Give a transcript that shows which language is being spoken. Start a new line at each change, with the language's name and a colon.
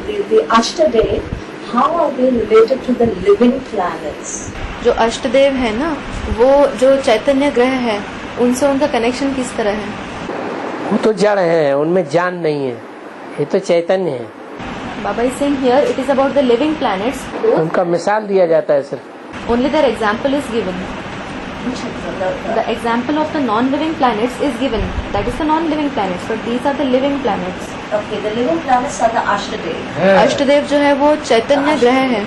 English: The Ashtadeva, how are they related to the living planets?
Hindi: जो अष्टदेव है ना, वो जो चैतन्य ग्रह है उनसे उनका कनेक्शन किस तरह है? वो तो जड़ है, उनमें जान नहीं है, ये तो चैतन्य है।
English: Baba is saying here it is about the living planets.
Hindi: उनका मिसाल दिया जाता है सिर्फ।
English: Only there example is given. The example of the non-living planets is given. That is the non-living planets, but these are the living planets. Okay, the living planets are the Ashtadeva.
Hindi: अष्टदेव जो है वो चैतन्य ग्रह है।